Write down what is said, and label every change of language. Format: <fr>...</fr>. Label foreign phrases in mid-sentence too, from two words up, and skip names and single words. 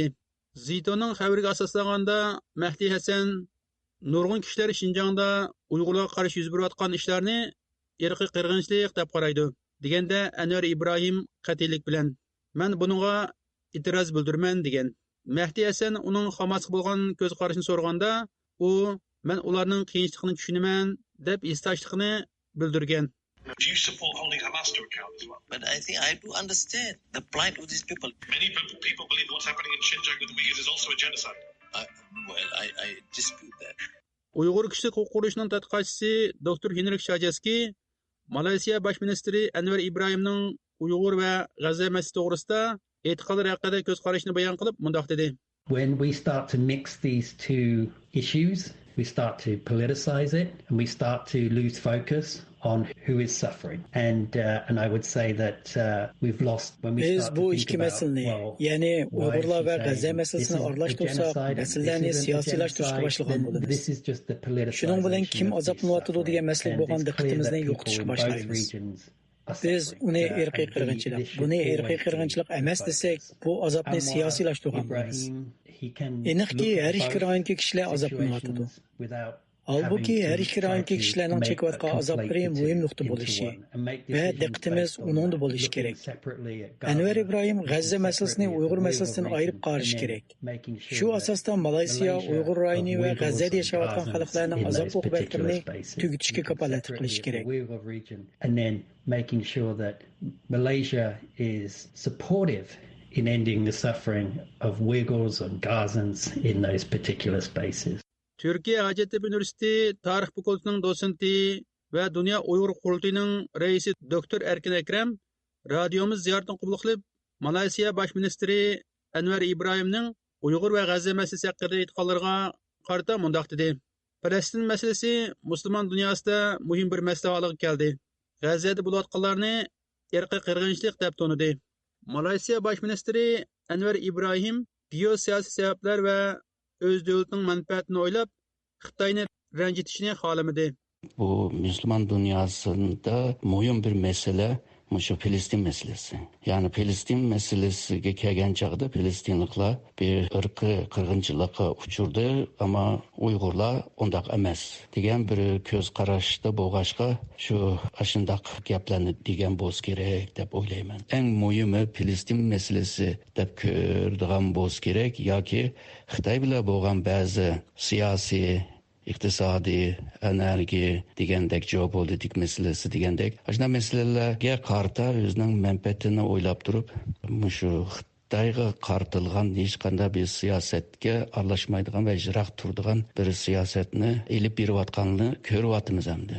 <uz>Zitoning xabariga asoslanganda Mahdi Hasan nurg'un kishilar Shinjongda Uyg'urlarga qarshi yuz berayotgan ishlarni irqiy qirg'inchilik deb qaraydi. Deganda Anvar Ibrohim qat'iylik bilan "Men buningga e'tiroz bildirman" degan. Mahdi Hasan uning Hamasga bo'lgan ko'z qarashini so'raganda, u "Men ularning qiyinchiligini tushunaman" deb istoshligini bildirgan.</uz> <en>Do you support holding Hamas to account as well? But I think I do understand the plight of these people. Many people believe what's happening in Xinjiang with the Uyghurs is also a genocide. I dispute that.</en> <uz>Uyg'ur kishilik huquq qurulishning tadqiqotchisi Dr. Henrik Shajaski Malayziya bosh ministri Anvar Ibrohimning Uyg'ur va G'azza masalasi to'g'risida e'tiqodlar haqida ko'z qarashini bayon qilib, mundaq dedi.</uz> <en>When we start to mix these two issues, we start to politicize it and we start to lose focus on who is suffering. And I would say that we've lost when we start to think about, well,</en> <uz>yani Uyg'urlar va G'azza masalasini aralashtirsak, masalalarni siyosiylashtirishga boshlagan bo'lamiz.</uz> <en>This is just the politicization.</en> <uz>Shuning bilan kim azoblanyotdi degan masala bo'lgan diqqatimizni yo'qotishga boshlaymiz. Biz uni irqiy qirg'inchilik, buni irqiy qirg'inchilik emas desak, bu azobni siyosiylashtirgan bo'lamiz. Aniqki, har ikki rayondagi kishilar azoblanyotdi. Halbuki her iki rayondagi kishilarning chekayotgan azoblari muhim nuqta bo'lishi va diqqatimiz uningda bo'lishi kerak. Anvar Ibrohim G'azza masalasini Uyg'ur masalasidan ayirib qarash kerak. Shu asosda Malayziya, Uyg'ur rayoni va G'azzada yashayotgan xalqlarning azob uqubatlarini tugatishga kafolatlik qilish kerak.</uz> <en>And then making sure that Malaysia is supportive in ending the suffering of Uyghurs and Gazans in those particular spaces.</en> <uz>Türkiye Hacettepe Üniversitesi Tarih Fakultetining dosenti va Dünya Uyg'ur qurultiyining raisi Dr. Erkin Akram radiomiz ziyoratini qabul qilib, Malayziya bosh ministri Anvar Ibrohimning Uyg'ur va G'azza masalasi haqida e'tiqodlariga qarata mundaq dedi. Falastin masalasi musulmon dunyosida muhim bir masala holiga keldi. G'azzada bo'layotganlarni irqiy qirg'inchilik deb tanidi. Malayziya bosh ministri Anvar Ibrohim geosiyosiy sabablar va</uz> <tr>öz devletinin menfaatini</tr> <uz>oylab, Xitayni ranjitishini xohlamadi.</uz> <tr>Bu Müslüman dünyasında mühim bir mesele, şu Filistin meselesi.</tr> <uz>Yani Filistin meselesiga kelgan chaqda Filistinliklar bir irqiy qirg'inchilikqa uchurdi, ama Uyg'urlar undaq emas degan bir ko'z qarashda bo'lg'achqa shu ashundaq gaplarni degan bo'lish kerak deb o'ylayman. Eng muhimi Filistin meselesi deb ko'radigan bo'lish kerak yoki Xitoy bilan bo'lgan ba'zi siyosiy iqtisodiy, energiya degandek geopolitik meselesi degandek ana meselelarga qarta o'zining manfaatini o'ylab turib, shu Xitoyga qartilgan hech qanday bir siyosatga aralashmaydigan va ijroq turadigan bir siyosatni elib berayotganini ko'ryapmiz endi.</uz>